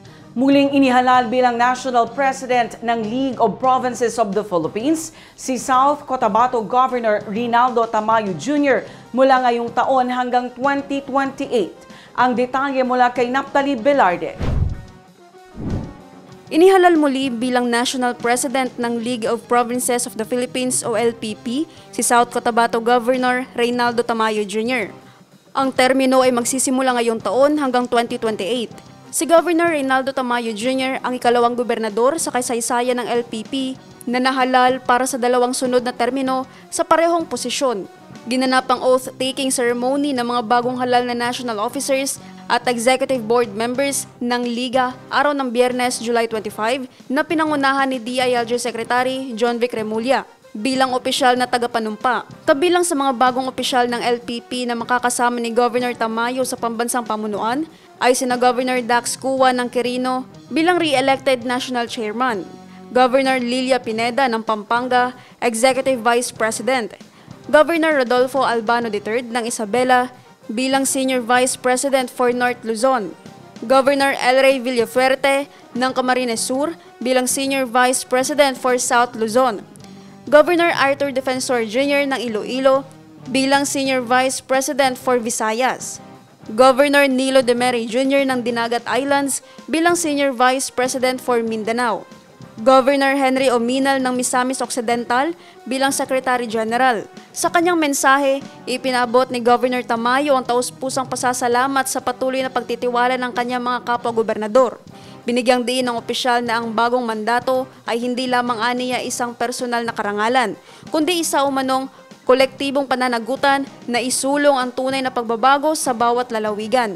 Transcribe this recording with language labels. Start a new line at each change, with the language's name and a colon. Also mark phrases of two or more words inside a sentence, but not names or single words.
Filipino: Muling inihalal bilang
English: National President
Filipino: ng League of Provinces of the Philippines si South Cotabato Governor Rinaldo Tamayo Jr. mula ngayong taon hanggang 2028. Ang detalye mula kay Naphtali Velarde. Inihalal muli bilang
English: National President
Filipino: ng League of Provinces of the Philippines o LPP si South Cotabato Governor Rinaldo Tamayo Jr. Ang termino ay magsisimula ngayong taon hanggang 2028. Si Governor Rinaldo Tamayo Jr. ang ikalawang gobernador sa kasaysayan ng LPP na nahalal para sa dalawang sunod na termino sa parehong posisyon. Ginanap ang
English: oath-taking ceremony
Filipino: ng mga bagong halal na
English: national officers
Filipino: at
English: executive board members
Filipino: ng Liga araw ng Biyernes, July 25 na pinangunahan ni DILG Secretary John Vic Remulla bilang opisyal na tagapanumpa. Kabilang sa mga bagong opisyal ng LPP na makakasama ni Governor Tamayo sa pambansang pamunuan ay sina Governor Dax Cua ng Quirino bilang
English: re-elected National Chairman,
Filipino: Governor Lilia Pineda ng Pampanga,
English: Executive Vice President,
Filipino: Governor Rodolfo Albano III ng Isabela bilang
English: Senior Vice President for North Luzon,
Filipino: Governor Elray Villafuerte ng Camarines Sur bilang
English: Senior Vice President for South Luzon,
Filipino: Governor Arthur Defensor Jr. ng Iloilo bilang
English: Senior Vice President for Visayas,
Filipino: Governor Nilo Demeri Jr. ng Dinagat Islands bilang
English: Senior Vice President for Mindanao,
Filipino: Governor Henry Ominal ng Misamis Occidental bilang
English: Secretary General.
Filipino: Sa kanyang mensahe, ipinabot ni Governor Tamayo ang taus-pusang pasasalamat sa patuloy na pagtitiwala ng kanyang mga kapwa-gobernador. Binigyang diin ng opisyal na ang bagong mandato ay hindi lamang aniya isang personal na karangalan, kundi isa umanong kolektibong pananagutan na isulong ang tunay na pagbabago sa bawat lalawigan.